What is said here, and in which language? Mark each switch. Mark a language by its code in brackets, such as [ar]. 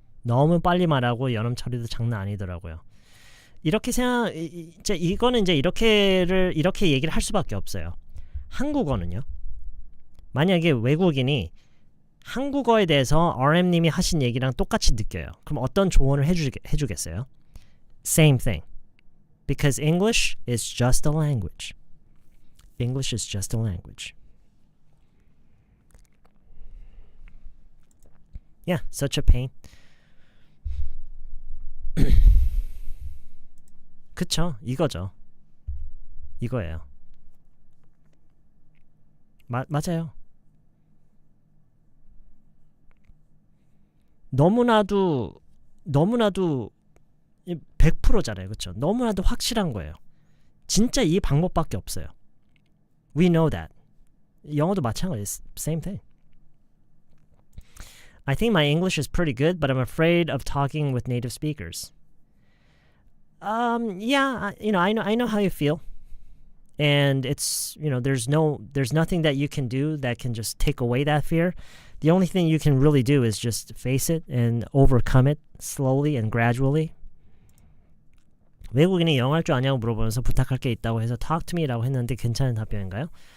[ko] 너무 빨리 말하고 연음 처리도 장난 아니더라고요. 이렇게 이거는 이제 이렇게 얘기를 할 수밖에 없어요. 한국어는요. 만약에 외국인이 한국어에 대해서 RM님이 하신 얘기랑 똑같이 느껴요. 그럼 어떤 조언을 해주겠어요? [en] Same thing. Because English is just a language. English is just a language. Yeah, such a pain. [ko] 그쵸, 이거죠. 이거예요. 맞아요. 너무나도 100%잖아요. 그쵸? 너무나도 확실한 거예요. 진짜 이 방법밖에 없어요. [en] We know that. [ko] 영어도 마찬가지예요. [en] Same thing. I think my English is pretty good, but I'm afraid of talking with native speakers. Yeah, I know how you feel. And it's, there's nothing that you can do that can just take away that fear. The only thing you can really do is just face it and overcome it slowly and gradually. [ko] 외국인이 영어 할 줄 아냐고 물어보면서 부탁할 게 있다고 해서 [en] talk to me [ko] 라고 했는데 괜찮은 답변인가요?